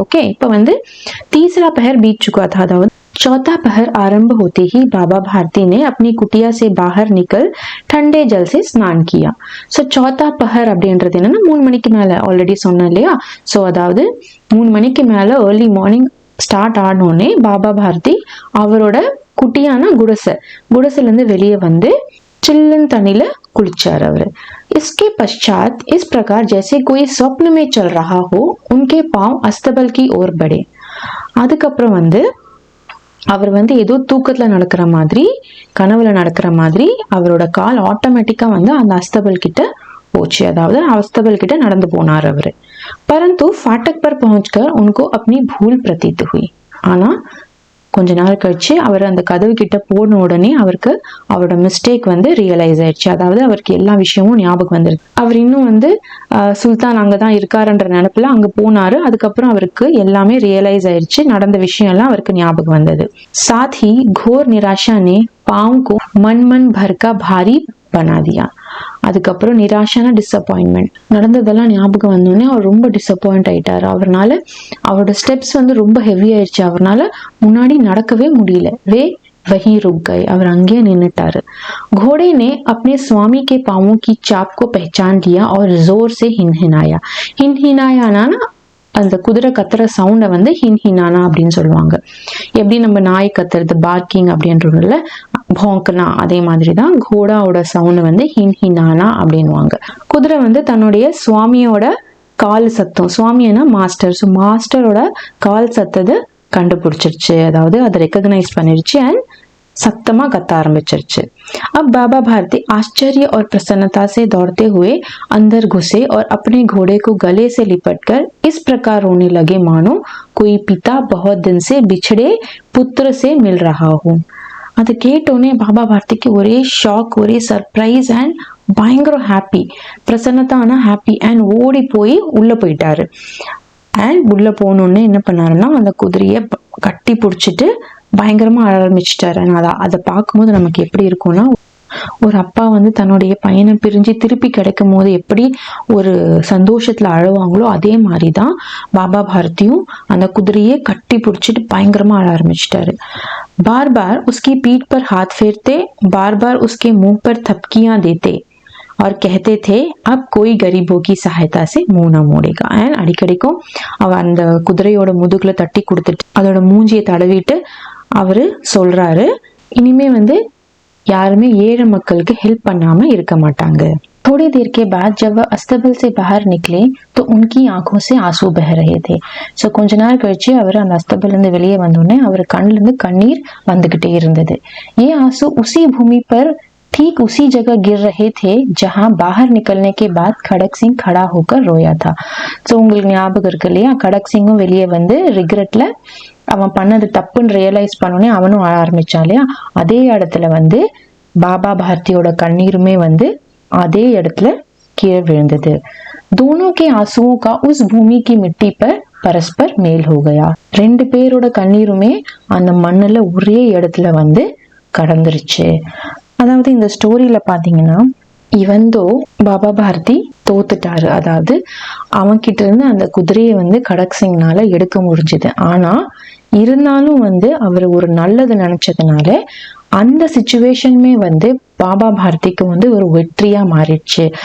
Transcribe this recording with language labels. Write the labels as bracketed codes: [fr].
[hi] Okay, [ta] இப்போ வந்து [hi] तीसरा पहर बीत चुका था. அதாவது चौथा पहर आरंभ होते ही बाबा भारती ने अपनी कुटिया से बाहर निकल ठंडे जल से स्नान किया. सो चौथा पहर [ta] அப்படின்றது என்னன்னா 3 மணிக்கு மேல, ஆல்ரெடி சொன்னேன் இல்லையா. ஸோ அதாவது 3 மணிக்கு மேல ஏர்லி மார்னிங் ஸ்டார்ட் ஆனோடனே பாபா பாரதி அவரோட குட்டியான குடிசைல இருந்து வெளியே வந்து சில்லுன்னு தண்ணியில குளிச்சார் அவரு. [hi] इसके पश्चात इस प्रकार जैसे कोई स्वप्न में चल रहा हो उनके पांव अस्तबल की ओर बढ़े. [ta] அதுக்கப்புறம் வந்து அவர் வந்து ஏதோ தூக்கத்துல நடக்கிற மாதிரி, கனவுல நடக்கிற மாதிரி அவரோட கால் ஆட்டோமேட்டிக்கா வந்து அந்த அஸ்தபல் கிட்ட போச்சு, அதாவது அஸ்தபல் கிட்ட நடந்து போனார் அவரு. [hi] परंतु फाटक पर पहुंचकर उनको अपनी भूल प्रतीत हुई. [ta] ஆனா கொஞ்ச நாள் கழிச்சு அவர் அந்த கதவு கிட்ட போன உடனே அவருக்கு அவரோட மிஸ்டேக் வந்து ரியலைஸ் ஆயிடுச்சு. அதாவது அவருக்கு எல்லா விஷயமும் ஞாபகம் வந்துருக்கு. அவர் இன்னும் வந்து சுல்தான் அங்கதான் இருக்காருன்ற நினைப்புல அங்க போனாரு. அதுக்கப்புறம் அவருக்கு எல்லாமே ரியலைஸ் ஆயிடுச்சு, நடந்த விஷயம் எல்லாம் அவருக்கு ஞாபகம் வந்தது. [hi] साथ ही घोर निराशा ने पाँव को मन मन भर का भारी बना दिया. [ta] அதுக்கப்புறம் நிராஷான டிசப்பாயின்மெண்ட் நடந்ததெல்லாம் ஞாபகம் வந்தோடனே அவர் ரொம்ப டிசப்பாயிண்ட் ஆயிட்டாரு. அவரோட ஸ்டெப்ஸ் வந்து ரொம்ப ஹெவி ஆயிடுச்சு. அவரால் முன்னாடி நடக்கவே முடியல. [hi] वही रुक गए. [ta] அவர் அங்கேயே நின்னுட்டாரு. [hi] घोड़े ने अपने स्वामी के पांवों की चाप को पहचान लिया और जोर से हिनहिनाया. [ta] हिनहिनायाना அந்த குதிரை கத்துற சவுண்டை வந்து ஹின்ஹினானா அப்படின்னு சொல்லுவாங்க. எப்படி நம்ம நாய் கத்துறது பார்க்கிங் அப்படின்றதுல போங்கனா, அதே மாதிரி தான் கோடாவோட சவுண்டை வந்து ஹின்ஹினானா அப்படின்வாங்க. குதிரை வந்து தன்னுடைய சுவாமியோட கால் சத்தம், சுவாமினா மாஸ்டர், ஸோ மாஸ்டரோட கால் சத்தத்தை கண்டுபிடிச்சிருச்சு, அதாவது அதை ரெக்கக்னைஸ் பண்ணிருச்சு அண்ட் सत्तमा कत्ता आरंभिச்சிருச்சு. [hi] अब बाबा भारती आश्चर्य और प्रसन्नता से दौड़ते हुए अंदर घुसे और अपने घोड़े को गले से लिपटकर इस प्रकार रोने लगे मानो कोई पिता बहुत दिन से बिछड़े पुत्र से मिल रहा हो. [ta] அது கேட்டோடனே பாபா பார்த்திக்கு ஒரே ஷாக், ஒரே சர்ப்ரைஸ் அண்ட் பயங்கர ஹாப்பி. பிரசன்னத்தான ஹாப்பி அண்ட் ஓடி போய் உள்ள போயிட்டாரு. அண்ட் உள்ள போனோடனே என்ன பண்ணாருன்னா அந்த குதிரையை கட்டி பிடிச்சிட்டு பயங்கரமா ஆரம்பிச்சிட்டாரு. அதை பார்க்கும்போது நமக்கு எப்படி இருக்கும்னா, ஒரு அப்பா வந்து தன்னுடைய பையனை பிரிஞ்சு திருப்பி கிடைக்கும் போது எப்படி ஒரு சந்தோஷத்துல அழுவாங்களோ அதே மாதிரிதான் பாபா பாரதியும் அந்த குதிரையை கட்டி பிடிச்சிட்டு பயங்கரமா அழ ஆரம்பிச்சிட்டாரு. [hi] बार बार उसकी पीठ पर हाथ फेरते, बार बार उसके मुंह पर थपकियां देते और कहते थे अब कोई गरीबों की सहायता से मुंह न मोड़ेगा. [ta] அண்ட் அடிக்கடிக்கும் அவ அந்த குதிரையோட முதுகுல தட்டி கொடுத்துட்டு அதோட மூஞ்சியை தடவிட்டு அவரு சொல்றாரு, இனிமே வந்து யாருமே ஏழை மக்களுக்கு ஹெல்ப் பண்ணாம இருக்க மாட்டாங்க. [hi] थोड़ी देर के बाद जब वह अस्तबल से बाहर निकले तो उनकी आंखों से आंसू बह रहे थे. [ta] ஸோ கொஞ்ச நேரம் கழிச்சு அவர் அந்த அஸ்தபல் இருந்து வெளியே வந்தோடனே அவர் கண்ணுல இருந்து கண்ணீர் வந்துகிட்டே இருந்தது. [hi] ये आंसू उसी भूमि पर ठीक उसी जगह गिर रहे थे जहां बाहर निकलने के बाद खड़क सिंह खड़ा होकर रोया था. [ta] ஸோ உங்களுக்கு ஞாபகம் இருக்கு இல்லையா, खड़क सिंह வெளியே வந்து ரிக்ரெட்ல அவன் பண்ணது தப்புன்னு ரியலைஸ் பண்ணோடனே அவனும் அழ ஆரம்பிச்சான் இல்லையா, அதே இடத்துல வந்து பாபா பாரதியோட கண்ணீருமே வந்து அதே இடத்துல கீழே விழுந்தது. [hi] दोनों के आंसुओं का उस भूमि की मिट्टी पर परस्पर मेल हो गया. [ta] ரெண்டு பேரோட கண்ணீருமே அந்த மண்ணுல ஒரே இடத்துல வந்து கடந்துருச்சு. அதாவது இந்த ஸ்டோரியில பாத்தீங்கன்னா, இவந்தோ பாபா பாரதி தோத்துட்டாரு, அதாவது அவன் கிட்ட இருந்து அந்த குதிரையை வந்து கடக் சிங்னால எடுக்க முடிஞ்சது. ஆனா இருந்தாலும் வந்து அவர் ஒரு நல்லது நினைச்சதுனால அந்த சிச்சுவேஷனுமே வந்து பாபா பாரதிக்கு வந்து ஒரு வெற்றியா மாறிடுச்சு.